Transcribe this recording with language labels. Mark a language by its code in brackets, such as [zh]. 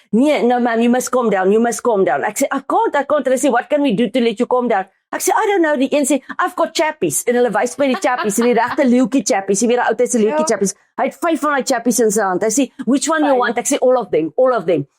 [af] Nee, [en] no ma'am, you must calm down. [af] Ek sê [en] I can't. [af] Hulle sê [en] what can we do to let you calm down? [af] Ek sê [en] I don't know. [af] Die een sê [en] I've got chappies [af] en hulle wys my die chappies, die regte leeuetjie chappies, jy weet die ou tyd se leeuetjie chappies. Hy het 5 van daai chappies in sy hand. Hy sê [en] which one you want? [af] Ek sê [en] all of them.